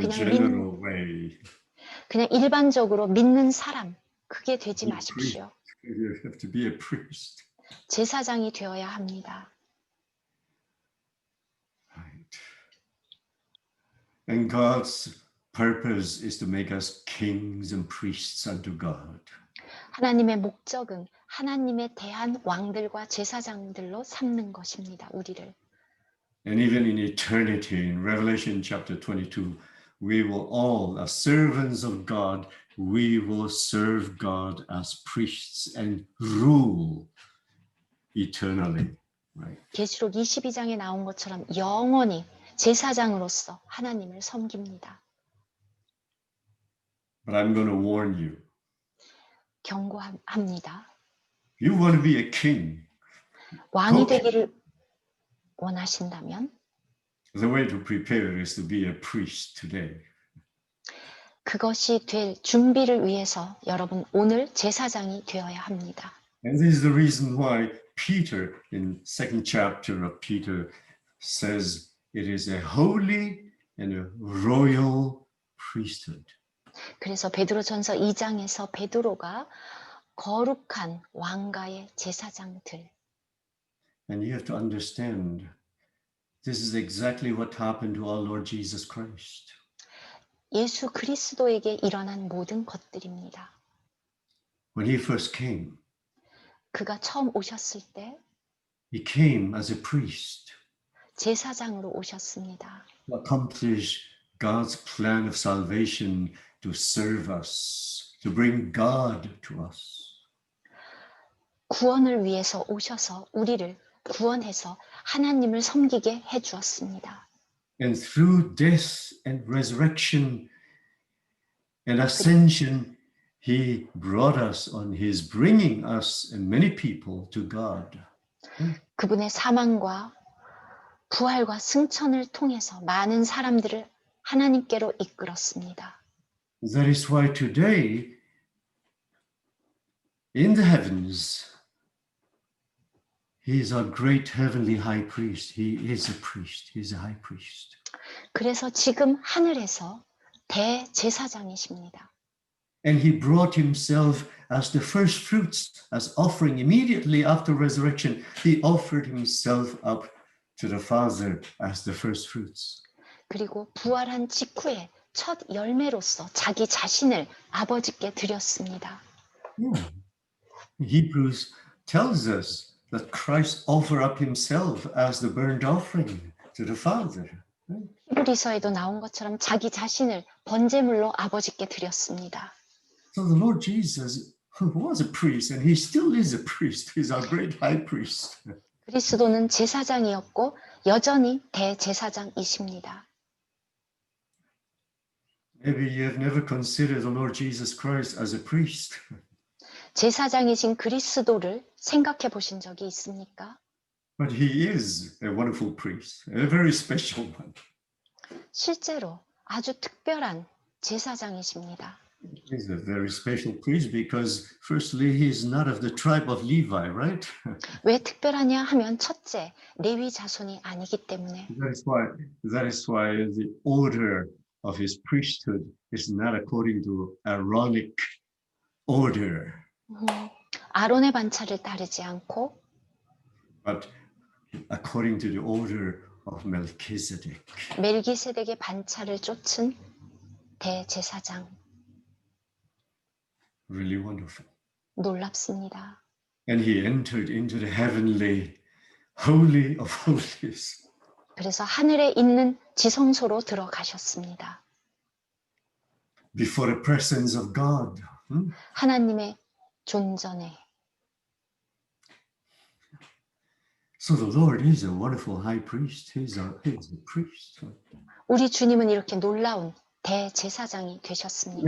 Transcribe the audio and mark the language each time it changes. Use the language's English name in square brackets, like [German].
[Korean] 그냥 [English] general way. [Korean] 그냥 일반적으로 믿는 사람, 그게 되지 [English] Be a priest. [Korean] 마십시오. [English] You have to be a priest. [Korean] 제사장이 되어야 합니다. [English] Right. And God's purpose is to make us kings and priests unto God. [Korean] 하나님의 목적은 하나님에 대한 왕들과 제사장들로 삼는 것입니다. 우리를. [English] And even in eternity, in Revelation chapter 22, we will all, as servants of God, we will serve God as priests and rule eternally. Right? [Korean] 계시록 22장에 나온 것처럼 영원히 제사장으로서 하나님을 섬깁니다. [English] But I'm going to warn you. [Korean] 경고합니다. [English] You want to be a king. [Korean] 왕이 [English] Okay. [Korean] 되기를 원하신다면 [English] The way to prepare is to be a priest today. [Korean] 그것이 될 준비를 위해서 여러분 오늘 제사장이 되어야 합니다. [English] And this is the reason why Peter, in second chapter of Peter, says it is a holy and a royal priesthood. [Korean] 그래서 베드로전서 2장에서 베드로가 거룩한 왕가의 제사장들. [English] And you have to understand, this is exactly what happened to our Lord Jesus Christ. [Korean] 예수 그리스도에게 일어난 모든 것들입니다. [English] When he first came, [Korean] 그가 처음 오셨을 때 [English] he came as a priest [Korean] 제사장으로 오셨습니다. [English] to accomplish God's plan of salvation, to serve us, to bring God to us. [Korean] 구원을 위해서 오셔서 우리를 구원해서 하나님을 섬기게 해주었습니다. [English] And through death and resurrection and ascension, he brought us on his bringing us and many people to God. [Korean] 그분의 사망과 부활과 승천을 통해서 많은 사람들을 하나님께로 이끌었습니다. [English] That is why today, in the heavens, he is our great heavenly high priest. He is a priest. He is a high priest. [Korean] 그래서 지금 하늘에서 대제사장이십니다. [English] And he brought himself as the first fruits, as offering immediately after resurrection. He offered himself up to the Father as the first fruits. [Korean] 그리고 부활한 직후에 첫 열매로서 자기 자신을 아버지께 드렸습니다. [English] Yeah. Hebrews tells us that Christ offered up himself as the burnt offering to the Father. [Korean] 히브리서에도 나온 것처럼 자기 자신을 번제물로 아버지께 드렸습니다. [English] So the Lord Jesus was a priest and he still is a priest. He's our great high priest. [Korean] 그리스도는 제사장이었고 여전히 대제사장이십니다. [English] Maybe you have never considered the Lord Jesus Christ as a priest. [Korean] 제사장이신 그리스도를 생각해 보신 적이 있습니까? [English] But he is a wonderful priest, a very special one. [Korean] 실제로 아주 특별한 제사장이십니다. [English] He's a very special priest because firstly, he's not of the tribe of Levi, right? [Korean] 왜 특별하냐 하면 첫째, 레위 자손이 아니기 때문에 [English] That is why the order of his priesthood is not according to Aaronic order, [Korean] 아론의 반차를 따르지 않고 [English] but according to the order of Melchizedek. [Korean] 멜기세덱의 반차를 쫓은 대제사장. [English] Really wonderful. [Korean] 놀랍습니다. [English] And he entered into the heavenly, holy of holies. [Korean] 그래서 하늘에 있는 지성소로 들어가셨습니다. [English] Before the presence of God. [Korean] 하나님의 존전에. [English] So the Lord is a wonderful high priest. He's a priest. [Korean] 우리 주님은 이렇게 놀라운 대제사장이 되셨습니다.